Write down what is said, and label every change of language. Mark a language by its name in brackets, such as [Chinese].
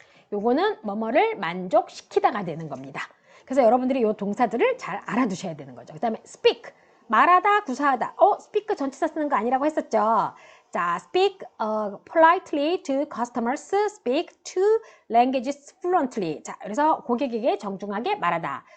[Korean] 요거는 뭐뭐를 만족시키다가 되는 겁니다. 그래서 여러분들이 이 동사들을 잘 알아두셔야 되는 거죠. 그 다음에 speak, 말하다, 구사하다. speak 전치사 쓰는 거 아니라고 했었죠. [English] 자, speak politely to customers, speak two languages fluently. [Korean] 자, 그래서 고객에게 정중하게 말하다.